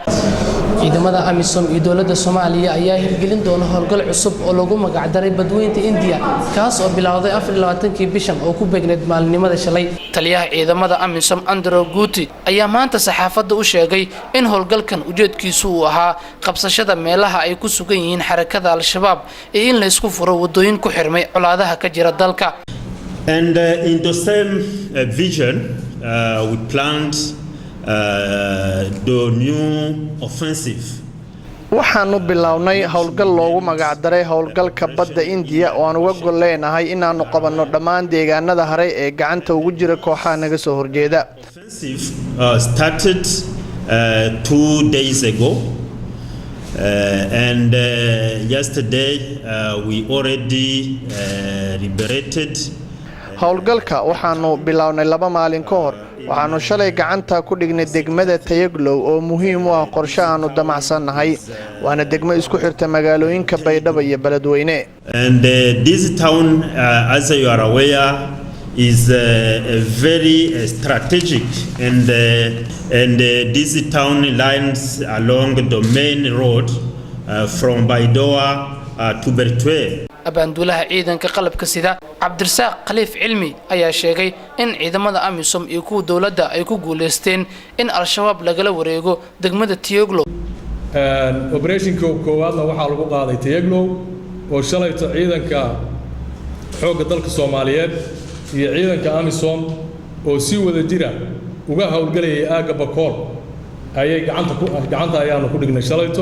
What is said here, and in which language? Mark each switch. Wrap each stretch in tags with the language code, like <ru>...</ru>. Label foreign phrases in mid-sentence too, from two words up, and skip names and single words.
<so>ciidamada AMISOM iyo dawladda Soomaaliya ayaa hirgelin doona howlgal cusub oo loogu magac daray badweynta India kaas oo bilowday 24 bishan oo ku beegneed maalinimada shalay. taliyaha ciidamada AMISOM Andrew Guti ayaa maanta saxaafadda u sheegay in howlgalkan ujeedkiisu uu ahaa qabsashada meelaha ay ku sugan yihiin xarakada Al-Shabaab ee in la isku furo wadooyin ku xirmay colaadaha ka jira dalka.</so> <en>And in the same vision we planned the new offensive.</en> <so>waxaanu bilownay howlgal loogu magac daray howlgalka badda India oo aan uga gol leenahay inaanu qabanno dhammaan deegaanada haray ee gacanta ugu jira kooxaha naga soo horjeeda.</so> <en>Offensive started 2 days ago and yesterday we already liberated.</en> <so>howlgalka waxaanu bilownay 2 maalin ka hor waxaanu shalay gacanta ku dhignay degmada Tieglow oo muhiim u ah qorshe aanu damacsanahay waana degmo isku xirta magaalooyinka Baydhabo iyo Beledweyne.</so> <en>And this town as you are aware is very strategic and this town lines along the main road from Baidoa to Bertwe.</en> <so>abaandulaha ciidanka qalabka sida Cabdirasaaq Khaliif Cilmi ayaa sheegay in ciidamada AMISOM iyo kuwa dawladda ay ku guuleysteen in Al-Shabaab lagala wareego degmada Tieglow. operationka koowaadna waxaa lagu qaaday Tieglow oo shalayto ciidanka xoogga dalka Soomaaliyeed iyo ciidanka AMISOM oo si wada jira uga howlgalayay aaga Bakool ayay gacanta ayaanu ku dhignay shalayto.</so>